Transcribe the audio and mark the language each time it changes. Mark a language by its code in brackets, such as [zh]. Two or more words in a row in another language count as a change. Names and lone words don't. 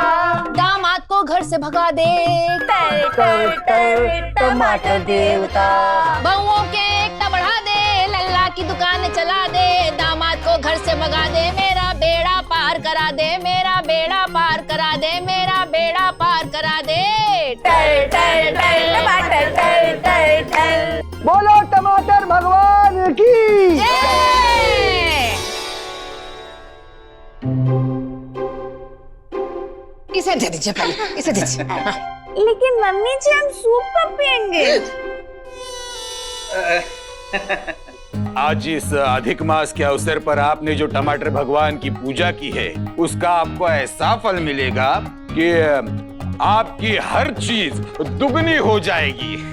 [hi] दामाद को घर से भगा दे टर टर टर टमाटर देवता। बहुओं के एकता बढ़ा दे, लल्ला की दुकान चला दे, दामाद को घर से भगा दे, मेरा बेड़ा पार करा दे, मेरा बेड़ा पार करा दे, मेरा बेड़ा पार करा दे। टर टर टर टमाटर टर टर टर। बोलो टमाटर भगवान की। इसे दे दीजिए पहले, इसे दीजिए। लेकिन मम्मी जी, हम सूप कब पियेंगे? आज इस अधिक मास के अवसर पर आपने जो टमाटर भगवान की पूजा की है, उसका आपको ऐसा फल मिलेगा कि आपकी हर चीज दुगनी हो जाएगी।